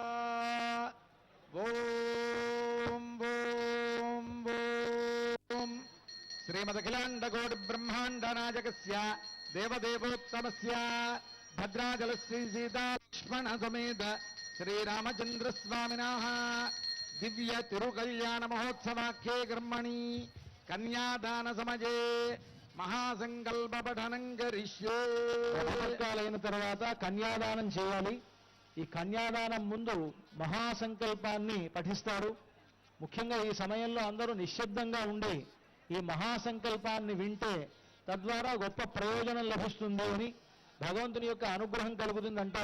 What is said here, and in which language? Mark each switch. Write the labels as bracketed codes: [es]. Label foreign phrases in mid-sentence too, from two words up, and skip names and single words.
[sa] ओम ओम ओम श्रीमदखिलाण्डकोटि ब्रह्माण्ड नायकस्य देवदेवोत्तमस्य भद्राचल श्री सीता लक्ष्मण समेत श्रीरामचंद्र स्वामिनः दिव्य तिरुकल्याण महोत्सवाख्ये कर्मणि कन्यादान समये महासंकल्प पठनं करिष्ये [te] అయిన తర్వాత కన్యాదానం చేయాలి. ఈ కన్యాదానం ముందు మహాసంకల్పాన్ని పఠిస్తారు. ముఖ్యంగా ఈ సమయంలో అందరూ నిశ్శబ్దంగా ఉండి ఈ మహాసంకల్పాన్ని వింటే తద్వారా గొప్ప ప్రయోజనం లభిస్తుంది అని భగవంతుని యొక్క అనుగ్రహం కలుగుతుంది అంటారు.